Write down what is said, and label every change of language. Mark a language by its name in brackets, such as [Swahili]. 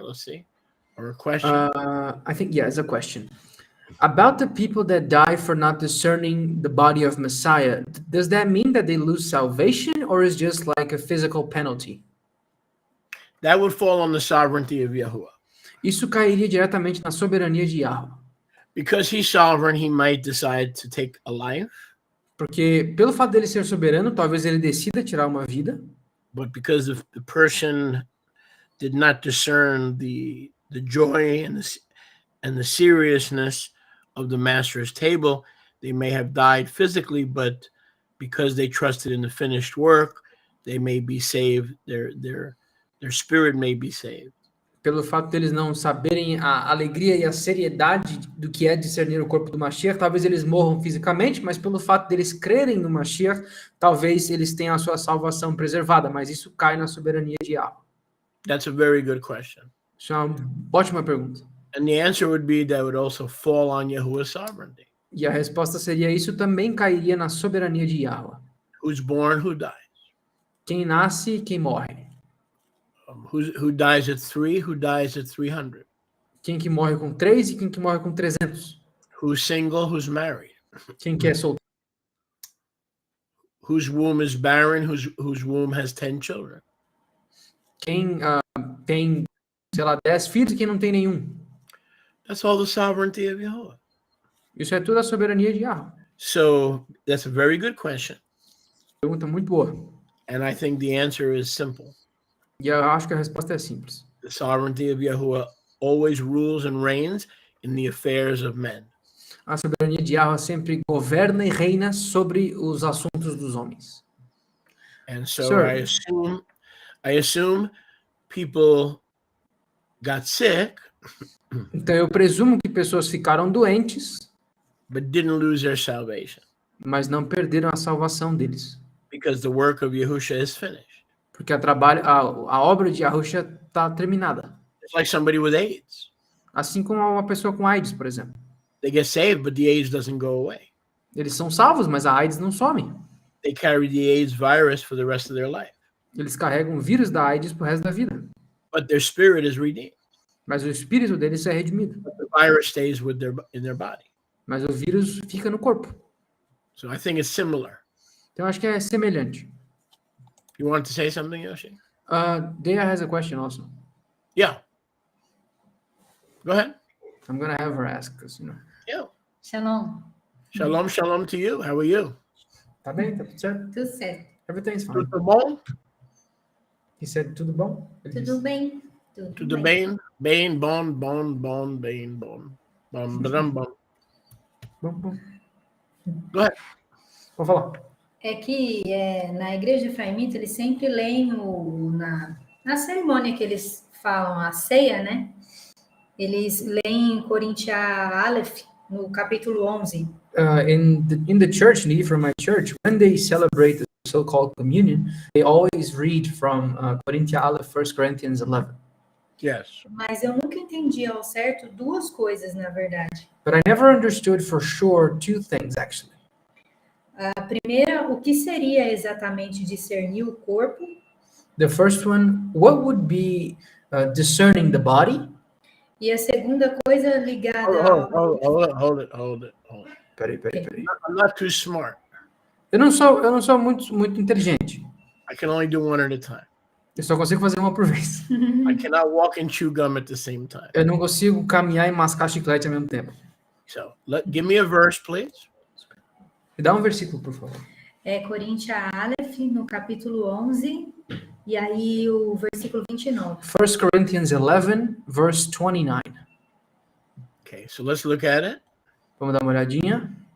[English] Let's see. Or a question. I think, yeah, it's a question. About the people that die for not discerning the body of Messiah, does that mean that they lose salvation, or is just like a physical penalty? That would fall on the sovereignty of Yahuwah. [Portuguese] Isso cairia diretamente na soberania de Yahweh. [English] Because he's sovereign, he might decide to take a life. [Portuguese] Porque pelo fato dele ser soberano, talvez ele decida tirar uma vida. [English] But because if the person did not discern the joy and the seriousness of the master's table, they may have died physically, but because they trusted in the finished work, they may be saved. Their spirit may be saved. [Portuguese] Pelo fato deles não saberem a alegria e a seriedade do que é discernir o corpo do Mashiach, talvez eles morram fisicamente, mas pelo fato deles crerem no Mashiach, talvez eles tenham a sua salvação preservada, mas isso cai na soberania de Yahweh. [English] That's a very good question. [Portuguese] Isso é uma ótima pergunta. [English] And the answer would be that would also fall on Yahuwah's sovereignty. [Portuguese] E a resposta seria: isso também cairia na soberania de Yahweh. [English] Who's born, who dies. [Portuguese] Quem nasce e quem morre. [English] Who dies at 3, who dies at 300. [Portuguese] Quem que morre com 3 e quem que morre com 300. [English] Who's single, who's married. [Portuguese] Quem que é solteiro. [English] Whose womb is barren, whose womb has 10 children. [Portuguese] Quem tem, sei lá, 10 filhos e quem não tem nenhum. [English] That's all the sovereignty of Yahuwah. [Portuguese] Isso é tudo a soberania de Yahweh. [English] So that's a very good question. [Portuguese] Pergunta muito boa. [English] And I think the answer is simple. [Portuguese] E eu acho que a resposta é simples. [English] The sovereignty of Yahuwah always rules and reigns in the affairs of men. [Portuguese] A soberania de Yahweh sempre governa e reina sobre os assuntos dos homens. [English] And so Sure. I assume people got sick, [Portuguese] Então eu presumo que pessoas ficaram doentes, [English] but didn't lose their salvation [Portuguese] mas não perderam a salvação deles. [English] because the work of Yahusha is finished. [Portuguese] Porque a obra de Yahusha está terminada. [English] It's like somebody with AIDS. [Portuguese] Assim como uma pessoa com AIDS, por exemplo. [English] They get saved, but the AIDS doesn't go away. [Portuguese] Eles são salvos, mas a AIDS não some. [English] They carry the AIDS virus for the rest of their life. [Portuguese] Eles carregam o vírus da AIDS pro resto da vida. [English] But their spirit is redeemed. [Portuguese] Mas o espírito deles é redimido. [English] But the virus stays in their body. [Portuguese] Mas o vírus fica no corpo. [English] So I think it's similar. [Portuguese] Então acho que é semelhante. [English] You want to say something, Yoshi? Dea has a question also. Yeah. Go ahead. I'm gonna have her ask, because, you know. Yeah. Shalom. Shalom, shalom to you. How are you? [Portuguese] Tá bem, tá tudo certo? Tudo certo. [English] Everything's fine. [Portuguese] Tudo bom? [English] He said, [Portuguese] tudo bom? Ele Tudo disse. bem? Tudo bem? Bem, bom, bom, bom, bem, bom. Bom, bom, bom. Bom. [English] Go ahead. [Portuguese] Vou falar. É que na igreja efraimita eles sempre leem na cerimônia que eles falam a ceia, né? Eles leem Corintia Aleph, no capítulo 11. [English] In the church, in from my church, when they celebrate the so-called communion, they always read from Corinthia Aleph, 1 Corinthians 11. Yes. [Portuguese] Mas eu nunca entendi ao certo duas coisas, na verdade. [English] But I never understood for sure two things, actually. [Portuguese] A primeira, o que seria exatamente discernir o corpo? [English] The first one, what would be discerning the body? [Portuguese] E a segunda coisa ligada [English] Hold it. [Portuguese] Peraí. [English] I'm not too smart. [Portuguese] Eu não sou muito inteligente. [English] I can only do one at a time. [Portuguese] Eu só consigo fazer uma por vez. [English] I cannot walk and chew gum at the same time. [Portuguese] Eu não consigo caminhar e mascar chiclete ao mesmo tempo. [English] So give me a verse, please. [Portuguese] Me dá um versículo, por favor. É Coríntia Aleph, no capítulo 11, e aí o versículo 29. [English] 1 Corinthians 11, verse 29. Okay, so let's look at it, [Portuguese] Vamos dar uma olhadinha